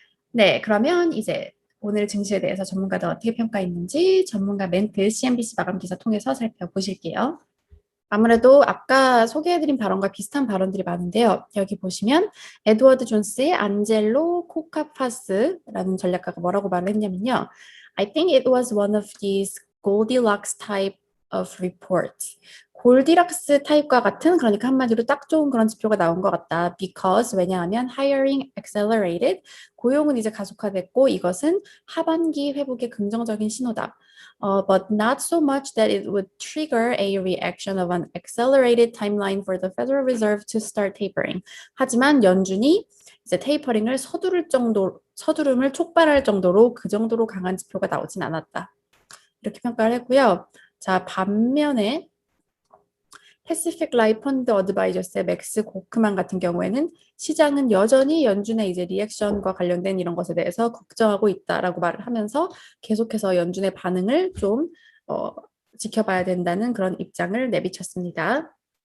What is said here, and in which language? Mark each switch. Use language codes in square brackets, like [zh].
[ko] 네, 그러면 이제 오늘 증시에 대해서 전문가들 어떻게 평가했는지 전문가 멘트 CNBC 마감 기사 통해서 살펴보실게요. 아무래도 아까 소개해드린 발언과 비슷한 발언들이 많은데요. 여기 보시면 에드워드 존스의 안젤로 코카파스라는 전략가가 뭐라고 말을 했냐면요. [en] I think it was one of these Goldilocks type of reports. [ko] 골디락스 타입과 같은, 그러니까 한마디로 딱 좋은 그런 지표가 나온 것 같다. Because 왜냐하면 [en] hiring accelerated, [ko] 고용은 이제 가속화됐고 이것은 하반기 회복의 긍정적인 신호다. [en] But not so much that it would trigger a reaction of an accelerated timeline for the Federal Reserve to start tapering. [ko] 하지만 연준이 이제 테이퍼링을 서두름을 촉발할 정도로 그 정도로 강한 지표가 나오진 않았다. 이렇게 평가를 했고요. 자, 반면에 패시픽 라이프 펀드 어드바이저스의 맥스 고크만 같은 경우에는 시장은 여전히 연준의 이제 리액션과 관련된 이런 것에 대해서 걱정하고 있다라고 말을 하면서 계속해서 연준의 반응을 좀 지켜봐야 된다는 그런 입장을 내비쳤습니다.